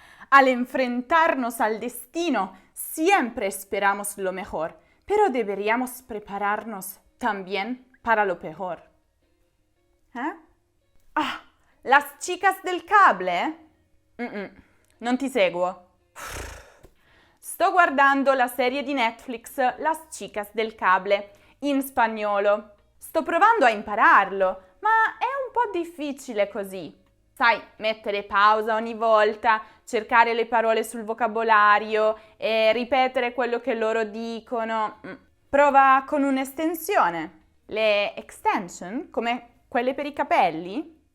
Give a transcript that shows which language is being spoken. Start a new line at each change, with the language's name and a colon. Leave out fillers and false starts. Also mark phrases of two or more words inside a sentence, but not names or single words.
Spanish: Al enfrentarnos al destino, siempre esperamos lo mejor, pero deberíamos prepararnos también para lo peor. ¿Eh? Ah, las chicas del cable?
Italian: Non ti seguo. Sto guardando la serie di Netflix Las chicas del cable in spagnolo. Sto provando a impararlo, ma è un po' difficile così. Sai, mettere pausa ogni volta, cercare le parole sul vocabolario e ripetere quello che loro dicono. Prova con un'estensione. Le extension, come quelle per i capelli?